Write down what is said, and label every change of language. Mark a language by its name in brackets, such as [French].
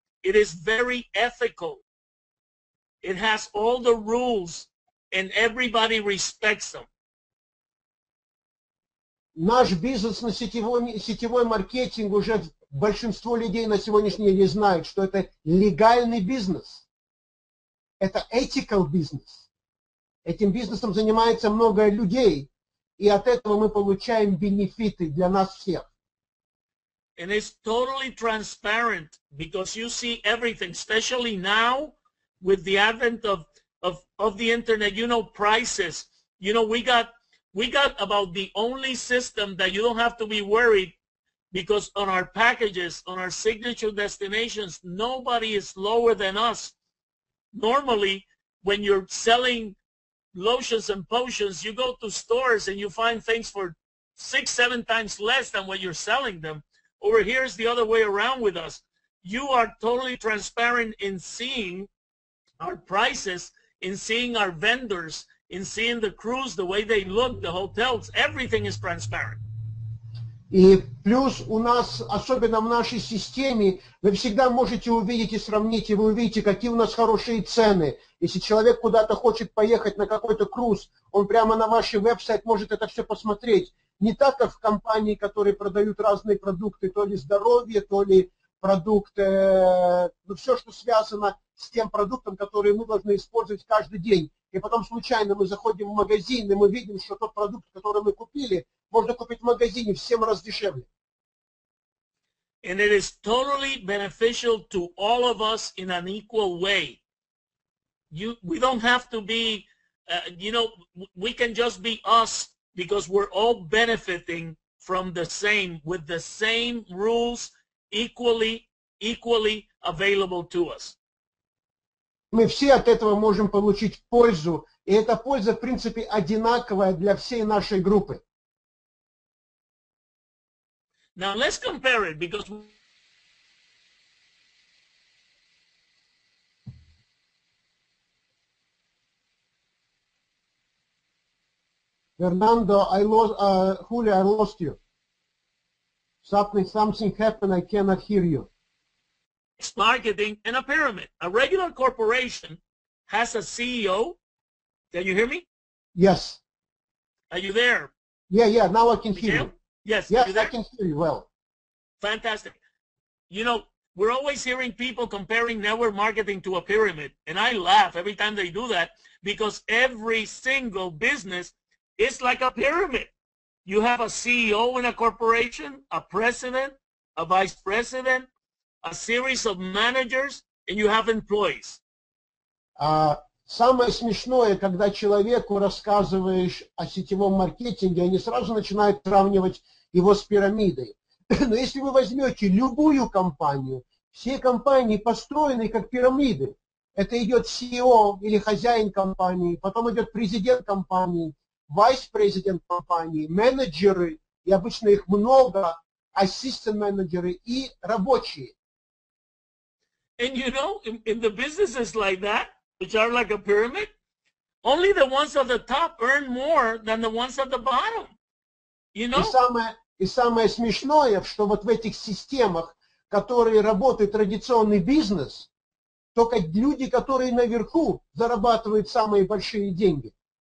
[English] It is very ethical. It has all the rules, and everybody respects them. [Russian] Наш бизнес на сетевой маркетинг уже большинство людей на сегодняшний день знают, что это легальный бизнес. Это ethical бизнес. Этим бизнесом занимается много людей, и от этого мы получаем бенефиты для нас всех. [English] And it's totally transparent because you see everything, especially now with the advent of the internet. You know, prices. You know, we got about the only system that you don't have to be worried, because on our packages, on our signature destinations, nobody is lower than us. Normally, when you're selling lotions and potions, you go to stores and you find things for 6-7 times less than what you're selling them. Over here is the other way around with us. You are totally transparent in seeing our prices, in seeing our vendors, in seeing the crews, the way they look, the hotels. Everything is transparent. [Russian] И плюс у нас, особенно в нашей системе, вы всегда можете увидеть и сравнить, и вы увидите, какие у нас хорошие цены. Если человек куда-то хочет поехать на какой-то круз, он прямо на ваш веб-сайт может это все посмотреть. Не так, как в компании, которые продают разные продукты, то ли здоровье, то ли продукты, ну, все, что связано с тем продуктом, который мы должны использовать каждый день. И потом случайно мы заходим в магазин, и мы видим, что тот продукт, который мы купили, можно купить в магазине в 7 раз дешевле. [English] And it is totally beneficial to all of us in an equal way. We don't have to be, you know, we can just be us, because we're all benefiting from the same, with the same rules, equally available to us. [Russian] Мы все от этого можем получить пользу, и эта польза, в принципе, одинаковая для всей нашей группы. [English] Now let's compare it, because Fernando, Julio, I lost you. Something happened, I cannot hear you. it's marketing and a pyramid. A regular corporation has a CEO. Can you hear me? Yes. Are you there? Yeah, now I can hear you. Yes, Yes, I can hear you well. Fantastic. You know, we're always hearing people comparing network marketing to a pyramid, and I laugh every time they do that, because every single business is like a pyramid. You have a CEO in a corporation, a president, a vice president, a series of managers, and you have employees. [Russian] Самое смешное, когда человеку рассказываешь о сетевом маркетинге, они сразу начинают сравнивать его с пирамидой. Но если вы возьмете любую компанию, все компании построены как пирамиды. Это идет CEO или хозяин компании, потом идет президент компании, вайс-президент компании, менеджеры, и обычно их много, ассистент-менеджеры и рабочие. [English] And you know, in the businesses like that, which are like a pyramid, only the ones at the top earn more than the ones at the bottom. You know? [Russian] И самое смешное, что вот в этих системах, которые работают традиционный бизнес, только люди, которые наверху, зарабатывают самые большие деньги.